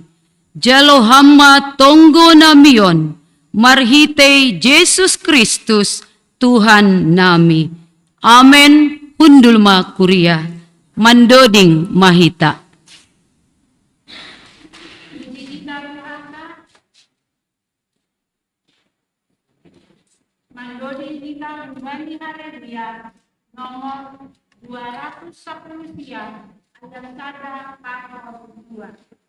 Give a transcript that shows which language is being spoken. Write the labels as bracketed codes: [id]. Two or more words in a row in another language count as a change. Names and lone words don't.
[bts] Jalo hama tonggo namion, marhitay Jesus Kristus, Tuhan nami. Amen, hundulma kuria, mandoding mahita. Mandoding kita kembali haleluya nomor 210 siang ada sada pasal 2.